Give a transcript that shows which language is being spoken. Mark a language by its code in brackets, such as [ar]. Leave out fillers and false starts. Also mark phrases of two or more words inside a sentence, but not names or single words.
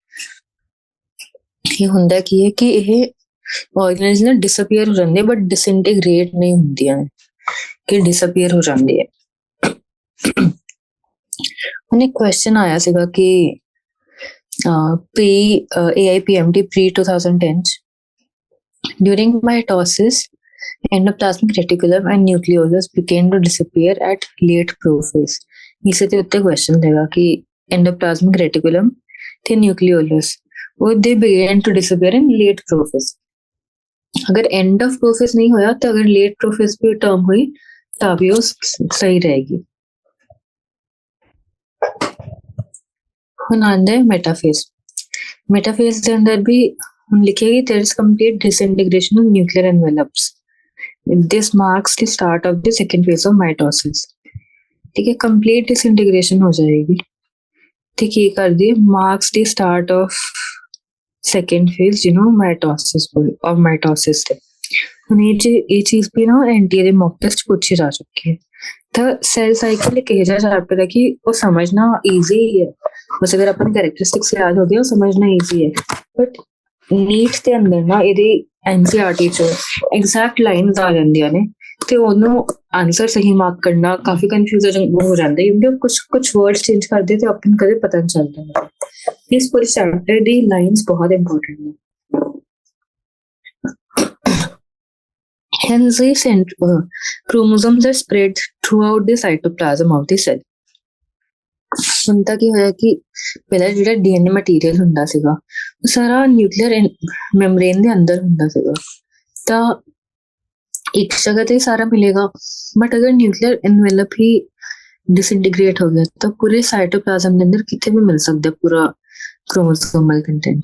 [pa] ਇਹ ਹੁੰਦਾ ਕੀ ਹੈ ਕਿ ਇਹ ਆਰਗੇਨਲਸ ਨਾ ਡਿਸਅਪੀਅਰ ਹੋ ਜਾਂਦੇ ਬਟ ਡਿਸਇੰਟੀਗ੍ਰੇਟ ਨਹੀਂ ਹੁੰਦੀਆਂ ਨੇ, ਕਿ ਡਿਸਅਪੀਅਰ ਹੋ ਜਾਂਦੀ ਹੈ। ਹੁਣ ਇੱਕ ਕੁਐਸਚਨ ਆਇਆ ਸੀਗਾ ਕਿ [en] AIPMT pre-2010 during mitosis endoplasmic reticulum and nucleolus began to disappear at late prophase। [pa] ਇਸੇ ਤੇ ਉੱਤੇ ਕੁਐਸਚਨ ਦੇਗਾ ਕਿ [en] endoplasmic reticulum ਤੇ nucleolus ਉਹ they began to disappear in late prophase। [hi] अगर [en] end of prophase [hi] नहीं होया तो अगर [en] late prophase [hi] पे term हुई [pa] ਤਾਂ ਵੀ ਉਹ ਸਹੀ ਰਹੇਗੀ। ਹੁਣ ਆਉਂਦਾ ਹੈ ਮੈਟਾਫੇਜ਼। ਮੈਟਾਫੇਜ਼ ਦੇ ਅੰਦਰ ਵੀ ਹੁਣ ਲਿਖਿਆ ਕਿ [en] there is complete disintegration of nuclear envelopes. This marks the start of the second phase of mitosis. [hi] ठीक है, [en] complete disintegration [hi] हो जाएगी, ठीक है, कर दिए [en] marks the start of second phase, mitosis of mitosis [hi] थे। [pa] ਹੁਣ ਇਹ ਚੀਜ਼ ਵੀ ਨਾ ਐਨਟੀਏ ਦੇ ਮੌਕ ਟੈਸਟ ਪੁੱਛੀ ਜਾ ਚੁੱਕੀ ਹੈ। ਤਾਂ [en] cell cycle [pa] ਇੱਕ ਇਹੋ ਜਿਹਾ ਚੈਪਟਰ ਹੈ ਕਿ ਉਹ ਸਮਝਣਾ ਈਜ਼ੀ ਹੈ, ਬਸ ਅਗਰ ਆਪਾਂ ਨੂੰ ਕੈਰੈਕਟਰਿਸਟਿਕਸ ਯਾਦ ਹੋ ਗਿਆ ਉਹ ਸਮਝਣਾ ਈਜ਼ੀ ਹੈ। ਬਟ ਨੀਟ ਦੇ ਅੰਦਰ ਨਾ ਇਹਦੀ ਐਨਸੀਈਆਰਟੀ ਚ [en] exact lines [pa] ਆ ਜਾਂਦੀਆਂ ਨੇ ਤੇ ਉਹਨੂੰ ਆਨਸਰ ਸਹੀ ਮਾਰਕ ਕਰਨਾ ਕਾਫੀ ਕਨਫਿਊਜ਼ਨ ਹੋ ਜਾਂਦਾ ਹੈ, ਕਿਉਂਕਿ ਕੁਝ [en] words change [pa] ਕਰਦੇ ਤੇ ਆਪਾਂ ਨੂੰ ਕਦੇ ਪਤਾ ਨਹੀਂ ਚੱਲਦਾ। ਇਸ ਪੂਰੇ ਚੈਪਟਰ ਦੀ ਲਾਈਨਸ ਬਹੁਤ ਇੰਪੋਰਟੈਂਟ ਨੇ। [en] Hence, the chromosomes are spread throughout the cytoplasm of the cell. [pa] ਹੁਣ ਤਾਂ ਕੀ ਹੋਇਆ ਕਿ ਪਹਿਲਾਂ ਜਿਹੜਾ [en] DNA material [pa] ਹੁੰਦਾ ਸੀਗਾ ਉਹ ਸਾਰਾ [en] nuclear membrane [pa] ਦੇ ਅੰਦਰ ਹੁੰਦਾ ਸੀਗਾ, ਤਾਂ ਇੱਕ ਜਗ੍ਹਾ ਤੇ ਸਾਰਾ ਮਿਲੇਗਾ। ਬਟ ਅਗਰ [en] nuclear envelope [pa] ਹੀ ਡਿਸਇੰਟੀਗ੍ਰੇਟ ਹੋ ਗਿਆ ਤਾਂ ਪੂਰੇ ਸਾਈਟੋਪਲਾਜ਼ਮ ਦੇ ਅੰਦਰ ਕਿਤੇ ਵੀ ਮਿਲ ਸਕਦਾ ਪੂਰਾ [en] chromosomal content.